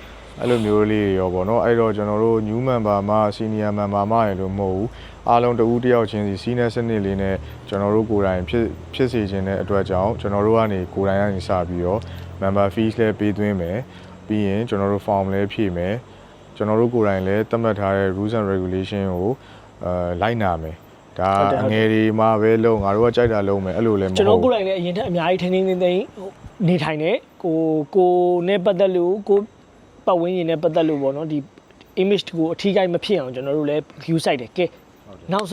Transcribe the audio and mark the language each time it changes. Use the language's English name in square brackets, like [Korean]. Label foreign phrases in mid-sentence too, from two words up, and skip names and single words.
[Burmese] အဲ့လိုမျိုးလေးရောပေါ့နော်အဲ့တော့ကျွန်တော်တို့ [English] new member [Burmese] မှာ [English] senior member [Burmese] မှာရလို့မဟုတ်ဘူးအားလုံးတဦးတယောက်ချင်းစီ senior စနစ်လေးနဲ့ကျွန်တော်တို့ကိုယ်တိုင်ဖြစ်စေခြင်းတဲ့အတွက်ကြောင့်ကျွန်တော်တို့ကနေကိုယ်တိုင်ကနေစပြီးတော့ [English] member fees [Burmese] လည်းပေးသွင်းမယ်ပြီးရင်ကျွန်တော်တို့ form လည်းဖြည့်မယ်ကျွန်တော်တို့ကိုယ်တိုင်လည်းသတ်မှတ်ထားတဲ့ [English] rules and regulation [Burmese] ကိုလိုက်နာမယ်ဒါအငယ်တွေမှာပဲလုံးငါတို့ကကြိုက်တာလုံးမယ်အဲ့လိုလည်းမဟုတ် ကျွန်တော်ကိုယ်တိုင်လည်းအရင်ထက်အများကြီးထိန်းသိမ်းနေထိုင်နေကိုနဲ့ပတ်သက်လို့ကိုပတ်ဝန်းကျင်နဲ့ပတ်သက်လို့ပေါ့နော်ဒီ image ကိုအထီးကိုက်မဖြစ်အောင်ကျွန်တော်တို့လည်း [English] view site [Burmese] တယ်ကဲနောက်